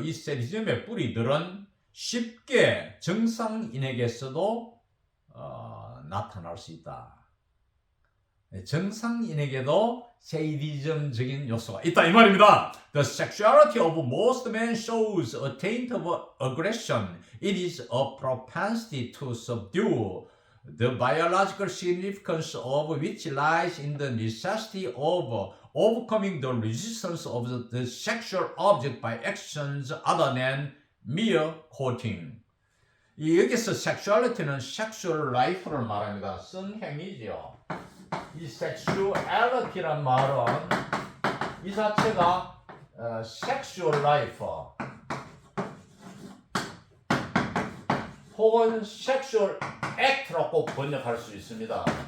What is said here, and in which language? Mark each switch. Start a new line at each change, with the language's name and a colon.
Korean: 이 세이디즘의 뿌리들은 쉽게 정상인에게서도 나타날 수 있다. 정상인에게도 세이디즘적인 요소가 있다 이 말입니다.
English: The sexuality of most men shows a taint of aggression. It is a propensity to subdue. The biological significance of which lies in the necessity of overcoming the resistance of the sexual object by actions other than mere courting.
Korean: 여기서 sexuality는 sexual life를 말합니다. 성행위지요. 이 sexuality란 말은 이 자체가 sexual life 혹은 sexual act라고 번역할 수 있습니다.